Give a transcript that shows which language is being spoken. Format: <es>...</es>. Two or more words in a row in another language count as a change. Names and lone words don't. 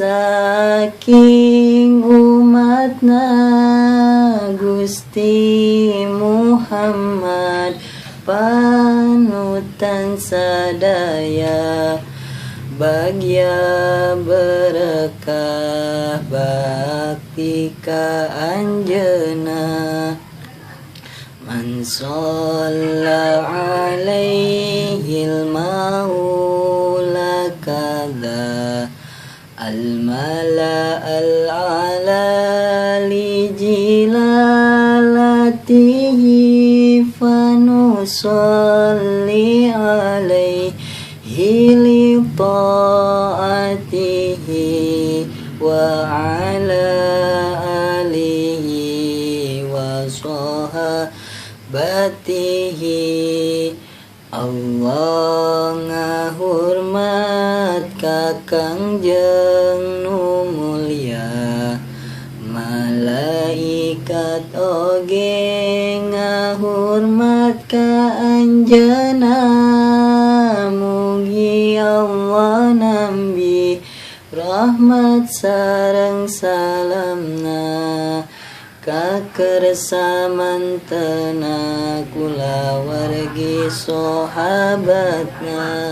<su>saking umatna Gusti Muhammad panutan sadaya bagya berkah bakti ka anjeuna</su> <ar>من صلى عليه المولى كذا الملأ الأعلى لجلالة فنصلي عليه لطاعته وعلى آله وصحابته.</ar> <su>Allah ngahurmat kakangjeng nu mulia, malaikat oge ngahurmat ka anjeunna. Mugi Allah nambi rahmat sareng salamna ka kersamantena kulawargi sahabatna.</su>